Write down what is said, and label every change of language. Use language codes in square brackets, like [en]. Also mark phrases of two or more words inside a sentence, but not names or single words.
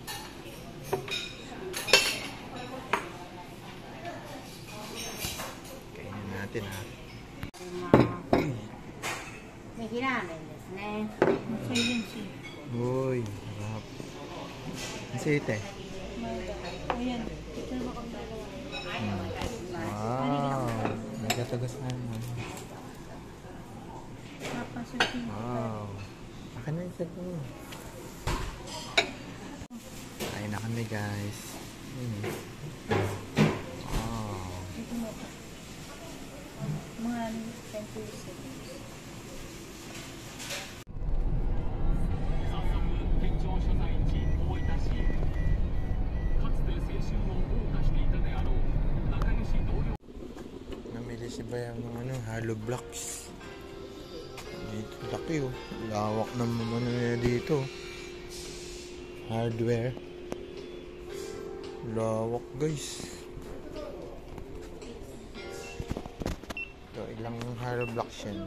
[tl] Kainin natin ha. [ja] ネギラーメンですね。 [tl] Silent siya. Uy, harap. Kasi ite. Ayan. Ito na kami dalawa. Wow. Nagkatagusan mo. Papasurfing. Wow. Akin na isa po. Kain na kami guys. Wow. Ito mo. Mga 10 pesos. [ja] 県庁所在地大分市かつて青春を謳歌していたであろう仲良し同僚 [tl] Namili si Bayaw ng ano, [en] hollow blocks. [tl] Dito, laki oh. Lawak naman ano nila dito. Hardware. Lawak guys. Ito, ilang [en] hollow blocks [tl] yan?